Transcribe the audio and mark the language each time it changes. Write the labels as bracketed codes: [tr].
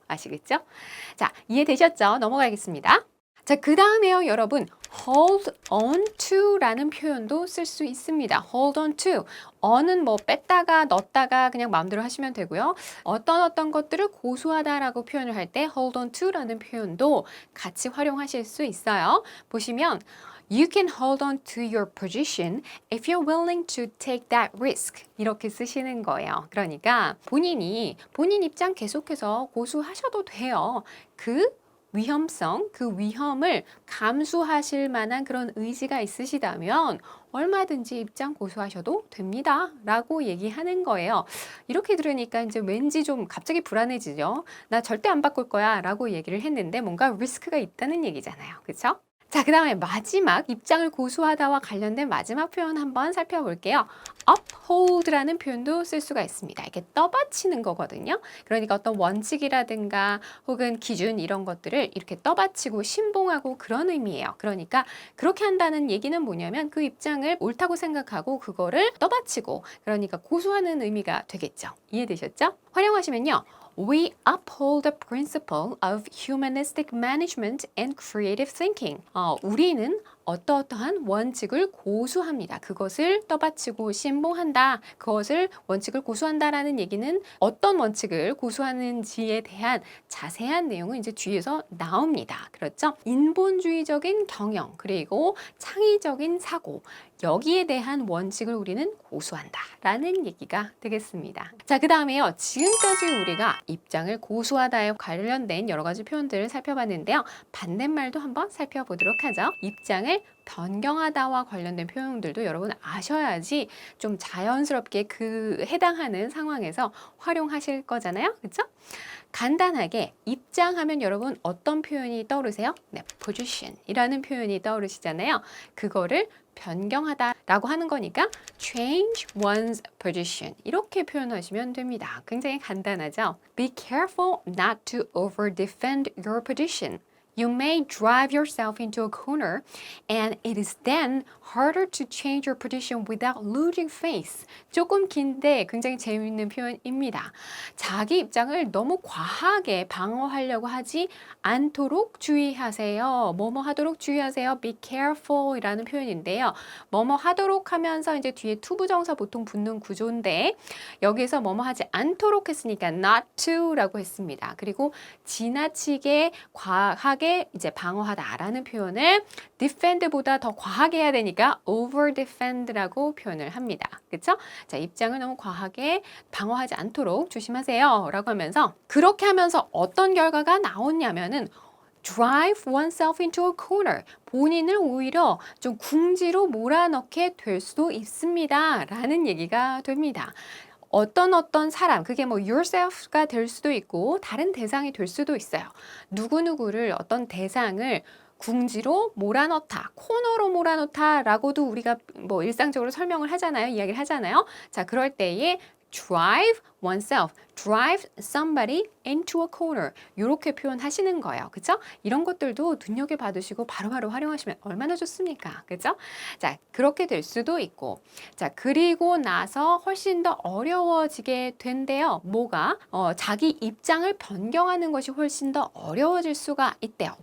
[ko] 아시겠죠? 자, 이해되셨죠? 넘어가겠습니다. 자, 그 다음에요, 여러분. [en] hold on to [ko] 라는 표현도 쓸 수 있습니다. [en] hold on to. [ko] on은 뭐 뺐다가 넣었다가 그냥 마음대로 하시면 되고요. 어떤 것들을 고수하다라고 표현을 할 때 [en] hold on to [ko] 라는 표현도 같이 활용하실 수 있어요. 보시면 [en] You can hold on to your position if you're willing to take that risk. [ko] 이렇게 쓰시는 거예요. 그러니까 본인 입장 계속해서 고수하셔도 돼요. 그 위험성, 그 위험을 감수하실 만한 그런 의지가 있으시다면 얼마든지 입장 고수하셔도 됩니다. 라고 얘기하는 거예요. 이렇게 들으니까 이제 왠지 좀 갑자기 불안해지죠. 나 절대 안 바꿀 거야 라고 얘기를 했는데 뭔가 리스크가 있다는 얘기잖아요. 그렇죠? 자, 그 다음에 마지막 입장을 고수하다와 관련된 마지막 표현 한번 살펴볼게요. uphold라는 표현도 쓸 수가 있습니다. 이게 떠받치는 거거든요. 그러니까 어떤 원칙이라든가 혹은 기준 이런 것들을 이렇게 떠받치고 신봉하고 그런 의미예요. 그러니까 그렇게 한다는 얘기는 뭐냐면 그 입장을 옳다고 생각하고 그거를 떠받치고 그러니까 고수하는 의미가 되겠죠. 이해되셨죠? 활용하시면요. [en] We uphold the principle of humanistic management and creative thinking. [ko] 우리는 어떠한 원칙을 고수합니다. 그것을 떠받치고 신봉한다. 그것을 원칙을 고수한다라는 얘기는 어떤 원칙을 고수하는지에 대한 자세한 내용은 이제 뒤에서 나옵니다. 그렇죠? 인본주의적인 경영 그리고 창의적인 사고 여기에 대한 원칙을 우리는 고수한다 라는 얘기가 되겠습니다. 자, 그 다음에요. 지금까지 우리가 입장을 고수하다에 관련된 여러 가지 표현들을 살펴봤는데요. 반대말도 한번 살펴보도록 하죠. 입장을 변경하다와 관련된 표현들도 여러분 아셔야지 좀 자연스럽게 그 해당하는 상황에서 활용하실 거잖아요. 그렇죠? 간단하게 입장하면 여러분 어떤 표현이 떠오르세요? 네, position이라는 표현이 떠오르시잖아요. 그거를 변경하다라고 하는 거니까 [en] change one's position [ko] 이렇게 표현하시면 됩니다. 굉장히 간단하죠? [en] Be careful not to over-defend your position. You may drive yourself into a corner and it is then harder to change your position without losing face. [ko] 조금 긴데 굉장히 재미있는 표현입니다. 자기 입장을 너무 과하게 방어하려고 하지 않도록 주의하세요. 뭐뭐 하도록 주의하세요. [en] Be careful [ko] 이라는 표현인데요. 뭐뭐 하도록 하면서 이제 뒤에 투부정사 보통 붙는 구조인데 여기서 뭐뭐 하지 않도록 했으니까 not to 라고 했습니다. 그리고 지나치게 과하게 이제 방어하다라는 표현을 defend보다 더 과하게 해야 되니까 over defend라고 표현을 합니다. 그렇죠? 자, 입장을 너무 과하게 방어하지 않도록 조심하세요 라고 하면서 그렇게 하면서 어떤 결과가 나오냐면은 [en] drive oneself into a corner. [ko] 본인을 오히려 좀 궁지로 몰아넣게 될 수도 있습니다. 라는 얘기가 됩니다. 어떤 사람, 그게 뭐 yourself가 될 수도 있고 다른 대상이 될 수도 있어요. 누구누구를 어떤 대상을 궁지로 몰아넣다, 코너로 몰아넣다라고도 우리가 뭐 일상적으로 설명을 하잖아요. 이야기를 하잖아요. 자, 그럴 때에 [en] drive oneself, drive somebody into a corner [ko] 이렇게 표현하시는 거예요. 그죠? 이런 것들도 눈여겨봐두시고 바로바로 활용하시면 얼마나 좋습니까? 그죠? 자, 그렇게 될 수도 있고 자, 그리고 나서 훨씬 더 어려워지게 된대요. 뭐가? 자기 입장을 변경하는 것이 훨씬 더 어려워질 수가 있대요.